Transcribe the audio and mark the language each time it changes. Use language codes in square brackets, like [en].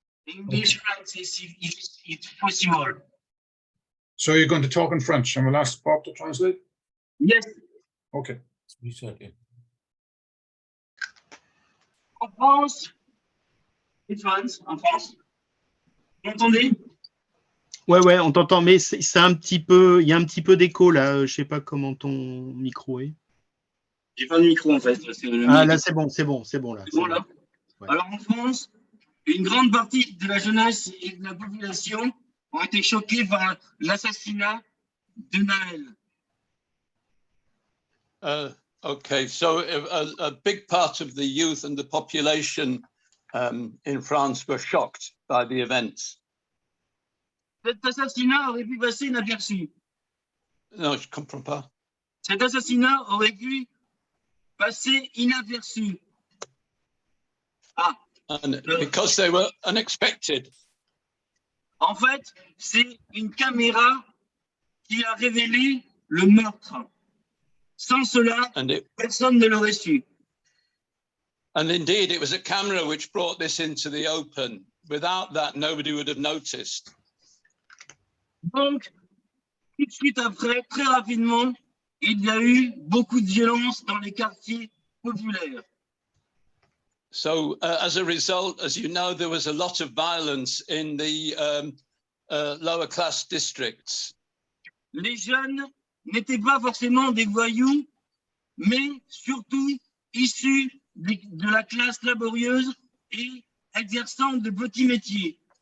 [en] English, French, it's possible. So you're going to talk in French, and we'll ask Bob to translate? Yes. Okay. [fr] En France, [en] it's France, [fr] en France. Vous m'entendez? Ouais, on t'entend, mais c'est un petit peu, il y a un petit peu d'écho là. Je sais pas comment ton micro est. J'ai pas de micro en fait. Ah là, c'est bon là. C'est bon là. Ouais. Alors en France, une grande partie de la jeunesse et de la population ont été choqués par l'assassinat de Naël. [en] Okay, so a big part of the youth and the population in France were shocked by the events. [fr] Cet assassinat aurait pu passer inaperçu. No, je comprends pas. Cet assassinat aurait pu passer inaperçu. Ah. [en] And because they were unexpected. [fr] En fait, c'est une caméra qui a révélé le meurtre. Sans cela, personne ne l'aurait su. [en] And indeed, it was a camera which brought this into the open. Without that, nobody would have noticed. [fr] Donc, tout de suite après, très rapidement, il y a eu beaucoup de violence dans les quartiers populaires. [en] So, as a result, as you know, there was a lot of violence in the lower class districts. [fr] Les jeunes n'étaient pas forcément des voyous, mais surtout issus de la classe laborieuse et exerçant de petits métiers.